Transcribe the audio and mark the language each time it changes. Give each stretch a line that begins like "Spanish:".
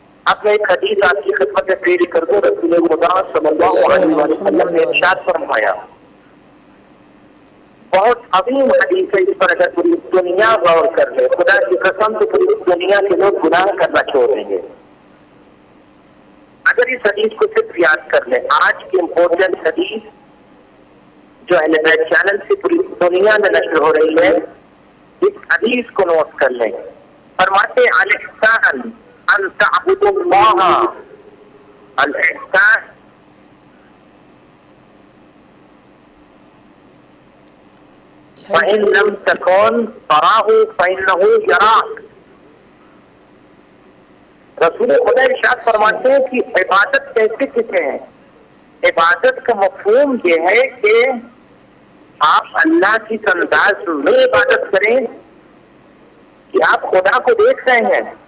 Urdu: اب میں ایک حدیث آپ کی خدمت میں پیش کر دوں. رسول خدا صلی اللہ علیہ وسلم نے ارشاد فرمایا، بہت عظیم حدیث ہے، اس پر اگر پوری دنیا غور کر لے، خدا کی قسم تو پوری دنیا کے لوگ گناہ کرنا چھوڑ دیں گے اگر اس حدیث کو صرف یاد کر لیں. آج کی امپورٹنٹ حدیث جو اہل بیت چینل سے پوری دنیا میں نشر ہو رہی ہے، اس حدیث کو نوٹ کر لیں. فرماتے
Arabic: الاحسان ان تعبد اللہ، الاحسان فإن لم تكن تراه فإنه يراك.
Urdu: رسول خدا ارشاد فرماتے ہیں کہ عبادت کیسے کسے ہیں؟ عبادت کا مفہوم یہ ہے کہ آپ اللہ کی انداز میں عبادت کریں کہ آپ خدا کو دیکھ رہے ہیں.